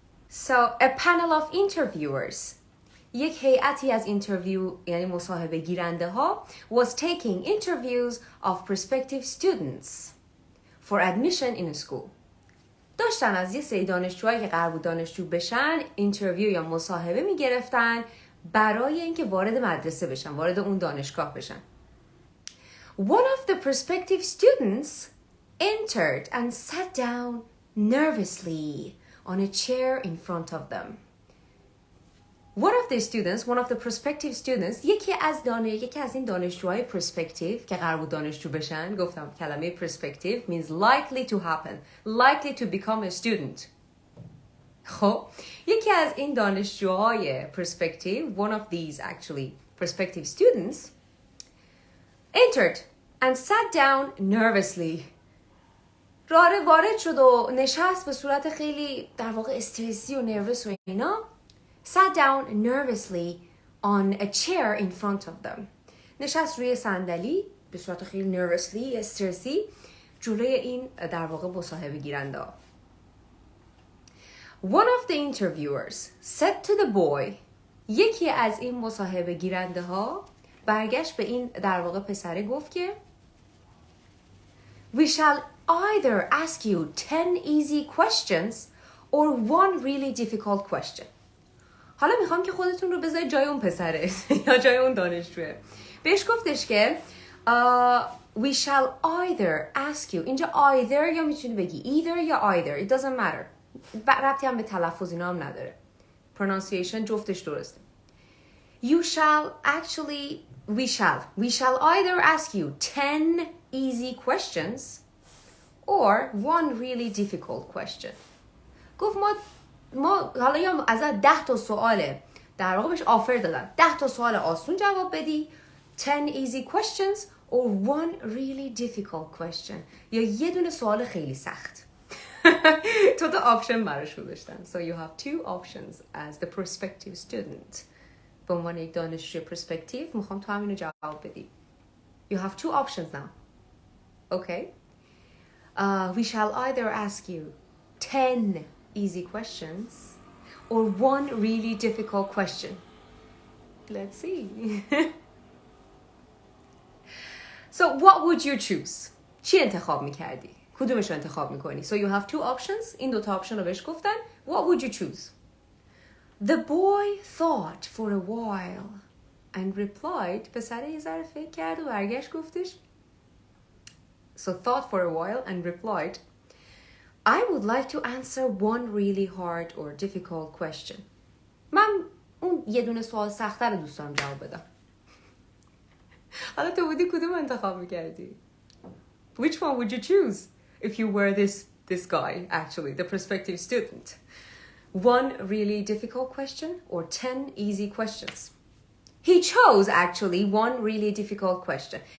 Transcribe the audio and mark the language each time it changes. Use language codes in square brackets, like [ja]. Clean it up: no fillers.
[en] So a panel of interviewers [fa] یک هیئتی از اینترویو یعنی مصاحبه گیرنده ها [en] was taking interviews of prospective students for admission in a school. [fa] داشتن از یه سری دانشجوهایی که قرار بود دانشجو بشن اینترویو یا مصاحبه میگرفتن برای اینکه وارد مدرسه بشن، وارد اون دانشگاه بشن. [en] One of the prospective students entered and sat down nervously on a chair in front of them. One of the prospective students, [fa] یکی از این دانشجوهای prospective که قرار بود دانشجو بشن، گفتم کلمه [en] prospective means likely to happen, likely to become a student. [fa] خب یکی از این دانشجوهای prospective, [en] one of these actually prospective students, entered and sat down nervously. [fa] وارد شد و نشست به صورت خیلی در واقع استرسی و نروس و اینا. [en] Sat down nervously on a chair in front of them. [fa] نشست روی صندلی به صورت خیلی nervously استرسی جلوی این در واقع مصاحبه گیرنده. [en] One of the interviewers said to the boy, [fa] یکی از این مصاحبه گیرنده ها برگشت به این در واقع پسره گفت که [en] We shall either ask you 10 easy questions or one really difficult question. [fa] حالا میخوام که خودتون رو بذارید جای اون پسره یا جای اون دانشجوه. بهش گفتش که [en] we shall either ask you. [fa] اینجا either یا میتونی بگی either یا either. [en] It doesn't matter. [fa] ربطی هم به تلفظ اینا هم نداره. Pronunciation جفتش درسته. [en] You shall actually we shall either ask you 10 easy questions or one really difficult question. [fa] گفت ما حالا یا از 10 تا سوال در واقع بهش آفر دادن 10 تا سوال آسون جواب بدی [en] 10 easy questions or one really difficult question [fa] یا یه دونه سوال خیلی سخت. تو تا آپشن براش گذاشتن. [en] So you have two options as the prospective student. [fa] به عنوان یک دانشجوی prospective میخوام تو همینو جواب بدی. [en] You have two options now. Okay. We shall either ask you 10 easy questions or one really difficult question. Let's see. So what would you choose? [fa] چی انتخاب میکردی؟ کدومش رو انتخاب میکنی؟ [en] So you have two options. [fa] این دوتا option رو بهش گفتن. [en] What would you choose? The boy thought for a while and replied. [fa] پسر یه ذره فکر کرد و برگشت گفتش. [en] So thought for a while and replied, I would like to answer one really hard or difficult question. [fa] من اون یه دونه سوال سخت‌تر رو دوست دارم جواب بدم. حالا تو بودی کدوم انتخاب میکردی؟ [en] Which one would you choose if you were this guy, actually, the prospective student? One really difficult question or 10 easy questions? He chose, actually, one really difficult question.